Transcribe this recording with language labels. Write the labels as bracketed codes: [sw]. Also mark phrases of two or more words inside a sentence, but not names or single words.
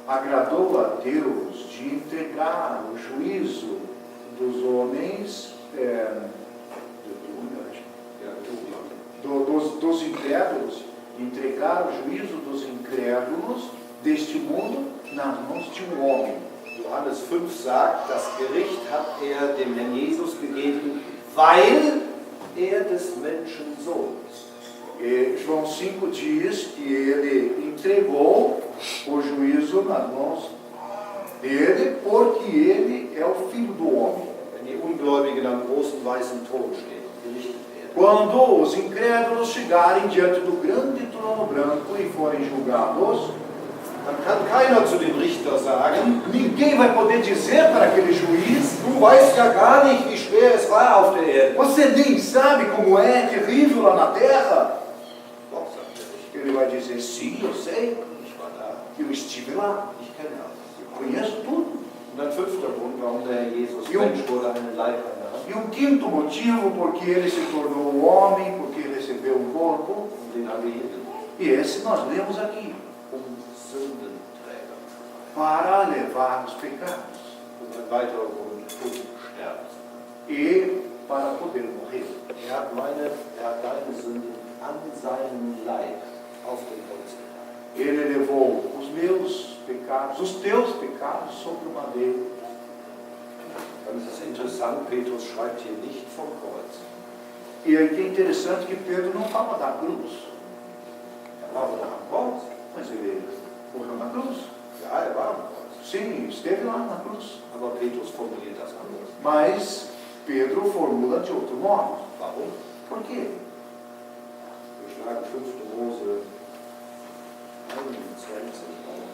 [pt] agradou a Deus de entregar o juízo dos homens, dos incrédulos, entregar o juízo dos incrédulos deste mundo nas mãos de um homem. [de] Johannes 5 sagt, das Gericht hat er dem Herrn Jesus gegeben, weil er des Menschen Sohn ist. [pt] João 5 diz que ele entregou o juízo nas mãos dele, porque ele é o Filho do Homem. [de] Wenn die Ungläubigen am großen weißen Thron stehen, gerichtet werden, [pt] Quando os incrédulos chegarem diante do grande trono branco e forem julgados, [de] dann kann keiner zu dem Richter sagen, [pt] ninguém vai poder dizer para aquele juiz: [de] du weißt ja gar nicht, wie schwer es war auf der Erde. [pt] você nem sabe como é terrível lá na terra. [de] Doch, sagt der Richter, [pt] Ele vai dizer: sim, eu sei, [de] ich war da, [pt] eu estive lá, [de] ich kenne alles. [pt] eu conheço tudo. [de] Und ein fünfter Grund, warum der Herr Jesus Jo. Mensch wurde, einen Leib hat. [pt] E quinto motivo, porque ele se tornou homem, porque ele recebeu um corpo, [de] Und den haben wir hier gelesen. [pt] e esse nós lemos aqui, [de] Sündenträger. [pt] para levar os pecados. [de] Und ein weiterer Grund, um sterben. [pt] E para poder morrer. [de] Er hat deine Sünden an seinem Leib auf dem Holz getragen. [pt] Ele levou os meus pecados, os teus pecados sobre o madeiro. [de] Dann ist es interessant, Petrus schreibt hier nicht vom Kreuz. [pt] E aí que é interessante que Pedro não fala da cruz. [de] Er war doch am Kreuz. [pt] Mas ele morreu na cruz. [de] Ja, er war am Kreuz. [pt] Sim, esteve lá na cruz. [de] Aber Petrus formuliert das anders. [pt] Mas Pedro formula de outro modo. [de] Warum? [pt] Por quê? [de] Wir schlagen 5. Mose 21 auf.